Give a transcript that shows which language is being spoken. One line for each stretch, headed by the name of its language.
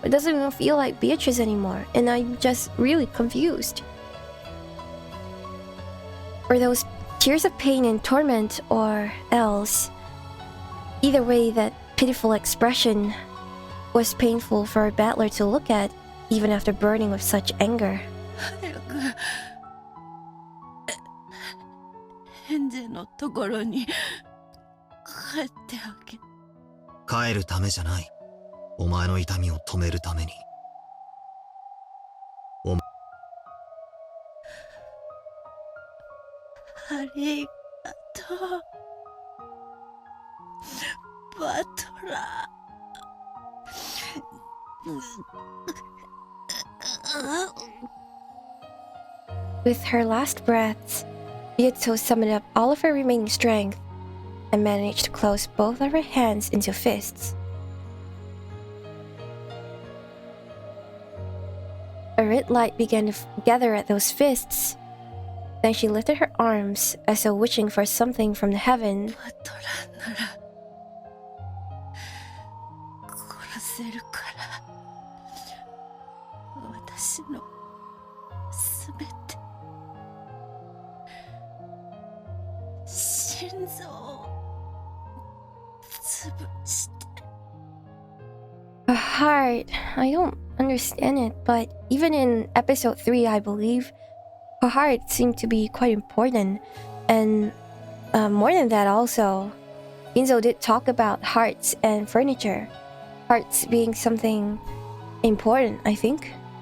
English: It doesn't even feel like Beatrice anymore, and I'm just really confused. Or those tears of pain and torment, or else. Either way, that pitiful expression was painful for a battler to look at, even after burning with such anger.
Japanese: 早くヘンゼのところに帰ってあげ。帰るためじゃない。お前の痛みを止めるために。ありがとう、バトラー。
English: With her last breaths, Beato summoned up all of her remaining strength and managed to close both of her hands into fists. A red light began to gather at those fists. Then she lifted her arms as though wishing for something from the heaven.
Japanese: バトラなら殺せるから。私のすべて、心臓を潰して。
English: heart. I don't understand it, but even in episode 3, I believe, her heart seemed to be quite important. And more than that also, Ginzo did talk about hearts and furniture. Hearts being something important, I think.